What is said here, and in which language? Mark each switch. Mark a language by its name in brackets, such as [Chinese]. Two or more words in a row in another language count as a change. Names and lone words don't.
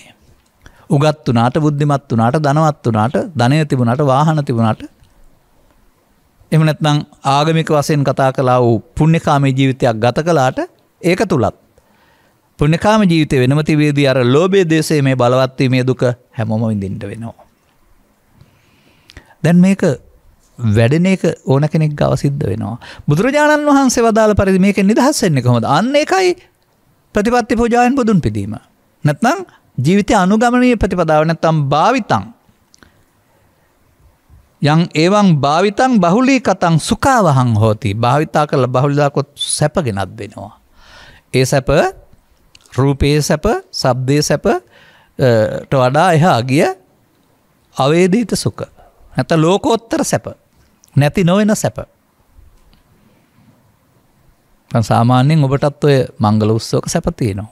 [Sinhala] උගත් වුණාට, බුද්ධිමත් වුණාට, ධනවත් වුණාට, ධනය තිබුණාට, වාහන තිබුණාට, එහෙම නැත්නම් ආගමික වශයෙන් කතා කළා වූ පුණ්‍යකාමී ජීවිතයක් ගත කළාට ඒක තුලත් පුණ්‍යකාමී ජීවිතේ වෙනම තිබෙදී අර ලෝභයේ දේශයේ මේ බලවත් වීමේ දුක හැමෝම විඳින්න වෙනවා. දැන් මේක වැඩෙන එක ඕන කෙනෙක් ගාව සිද්ධ වෙනවා. බුදුරජාණන් වහන්සේ වදාළ පරිදි මේකෙන් නිදහස් වෙන්නේ කොහොමද? අන්න ඒකයි ප්‍රතිපත්ති පූජාවෙන් බුදුන් පිදීම. නැත්නම් ජීවිතය අනුගමනීය ප්‍රතිපදාව නැත්නම් [Pali] භාවිතං යං එවං භාවිතං බහුලී කතං සුඛාවහං හෝති. [Sinhala] භාවිතා කරලා බහුලීදාකොත් සැප ගෙනත් දෙනවා. ඒ සැප රූපේ සැප, ශබ්දේ සැප ට වඩා එහා ගිය [Pali] අවේදිත සුඛ. [Sinhala] නැත්නම් ලෝකෝත්තර සැප. නැති නොවන සැප. සාමාන්‍යයෙන් ඔබටත් ඔය මංගල උත්සවක සැප තියෙනවා.